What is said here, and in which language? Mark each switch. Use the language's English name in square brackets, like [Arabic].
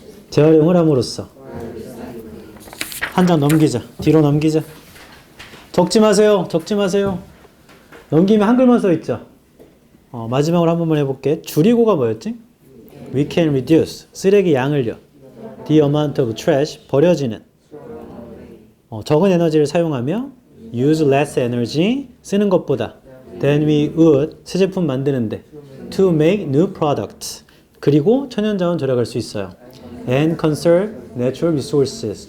[Korean] 재활용을 함으로써. 한 장 넘기자. 뒤로 넘기자. 적지 마세요. 적지 마세요. 넘기면 한글만 써 있죠. 마지막으로 한 번만 해볼게. 줄이고가 뭐였지? [English] We can reduce. [Korean] 쓰레기 양을요. [English] The amount of trash. [Korean] 버려지는. 적은 에너지를 사용하며 [English] use less energy. [Korean] 쓰는 것보다 [English] than we would. [Korean] 새 제품 만드는데 [English] to make new products. [Korean] 그리고 천연자원 절약할 수 있어요. [English] and conserve natural resources.